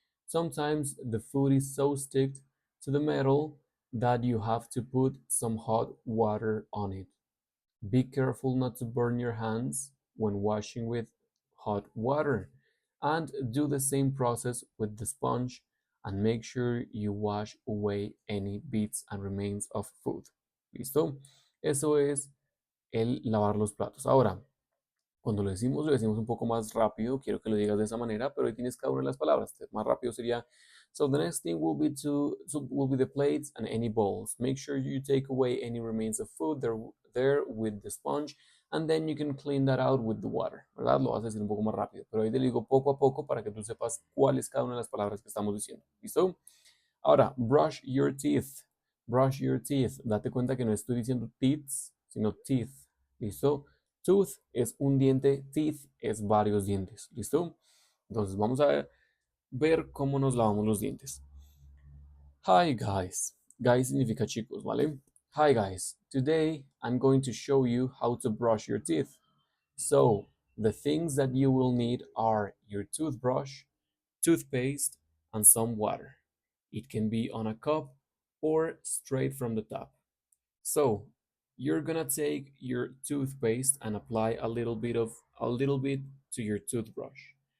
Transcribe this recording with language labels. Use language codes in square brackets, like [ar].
[en] Sometimes the food is so stick to the metal that you have to put some hot water on it. Be careful not to burn your hands when washing with hot water, and do the same process with the sponge and make sure you wash away any bits and remains of food. [es] ¿Listo? Eso es el lavar los platos. Ahora, cuando lo decimos un poco más rápido, quiero que lo digas de esa manera, pero ahí tienes cada una de las palabras. Más rápido sería, [en] so the next thing will be the plates and any bowls. Make sure you take away any remains of food there with the sponge, and then you can clean that out with the water, [es] ¿verdad? Lo vas a decir un poco más rápido, pero ahí te lo digo poco a poco para que tú sepas cuál es cada una de las palabras que estamos diciendo. ¿Listo? Ahora, [en] brush your teeth. Brush your teeth. [es] Date cuenta que no estoy diciendo teeth, sino teeth. ¿Listo? Tooth es un diente, teeth es varios dientes. ¿Listo? Entonces vamos a ver cómo nos lavamos los dientes. [en] Hi guys. [es] Guys significa chicos, ¿vale? [en] Hi guys. Today I'm going to show you how to brush your teeth. So, the things that you will need are your toothbrush, toothpaste, and some water. It can be on a cup or straight from the tap. So, you're gonna take your toothpaste and apply a little bit to your toothbrush.